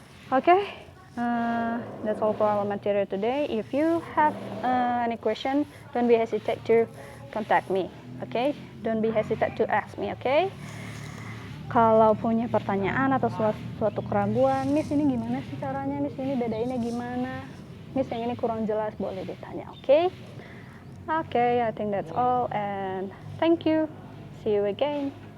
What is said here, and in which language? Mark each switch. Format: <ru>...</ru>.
<en>Okay, that's all for our material today. If you have any question, don't be hesitate to contact me. Okay, don't be hesitate to ask me. Okay.</en> <id>Kalau punya pertanyaan atau suatu keraguan, Miss ini gimana sih caranya, Miss ini bedainnya gimana, Miss yang ini kurang jelas, boleh ditanya.</id> <en>Okay, I think that's all and thank you. See you again.</en>